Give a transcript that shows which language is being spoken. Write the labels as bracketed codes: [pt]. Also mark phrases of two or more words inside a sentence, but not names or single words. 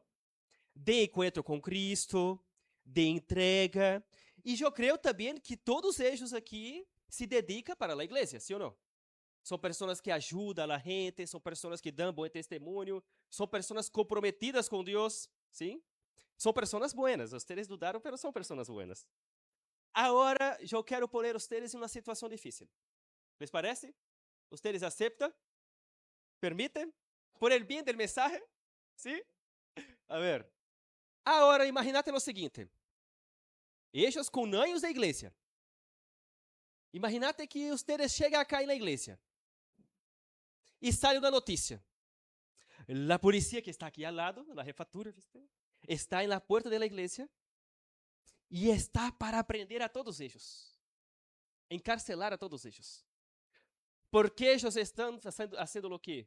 [pt] De encontro com Cristo, de entrega, e eu creio também que todos eles aqui se dedicam para a igreja, sim ou não? São pessoas que ajudam a gente, são pessoas que dão bom testemunho, são pessoas comprometidas com Deus, sim? São pessoas buenas, vocês dudaram, mas são pessoas buenas. Agora, eu quero pôr vocês em uma situação difícil. [es] ¿Les parece? ¿Ustedes aceptan? ¿Permiten? ¿Por el bien del mensaje? ¿Sí? A ver. [pt] Agora, [es] imagínate lo [pt] seguinte. Ellos com anos da igreja. [es] Imagínate que ustedes [pt] chegam acá na igreja. E sale uma notícia. A polícia que está aqui ao lado, na jefatura, ¿viste? Está na porta da igreja e está para prender a todos eles. Encarcelar a todos eles. Porque eles estão fazendo o quê?